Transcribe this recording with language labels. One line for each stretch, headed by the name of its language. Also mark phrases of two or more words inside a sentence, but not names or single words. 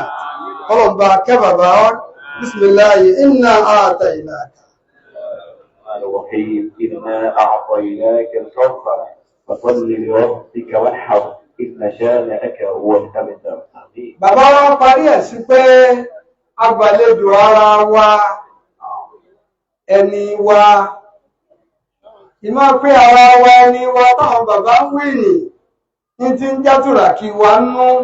Yoruba: Ọlọ́run bá kẹ́ bàbá
Arabic: بسم الله إنا أعطيناك. الرحيم إنا أعطيناك الكوثر فصل لربك وانحر إن شانئك هو الأبتر.
Yoruba: Bàbá wa parí ẹ̀ sí pé agbàlejò ara wa ẹni wa ìmọ̀ pé ara wa ẹni wa táwọn bàbá ń wí ní tí ń játùrà kí wa nú.